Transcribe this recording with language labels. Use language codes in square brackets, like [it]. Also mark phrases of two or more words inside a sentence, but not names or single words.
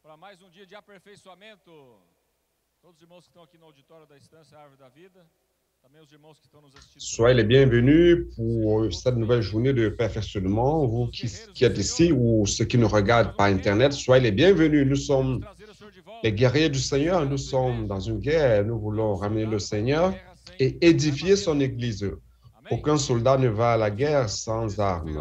[pt] mais dia de aperfeiçoamento. Todos os irmãos que estão aqui no auditório da Estância Árvore da Vida, também os irmãos que estão nos assistindo. [fr] Soyez les bienvenus pour cette nouvelle journée de perfectionnement. Vous qui êtes ici ou ceux qui nous regardent par Internet, soyez les bienvenus. Nous sommes les guerriers du Seigneur. Nous sommes dans une guerre. Nous voulons ramener le Seigneur et édifier son Église. Aucun soldat ne va à la guerre sans armes.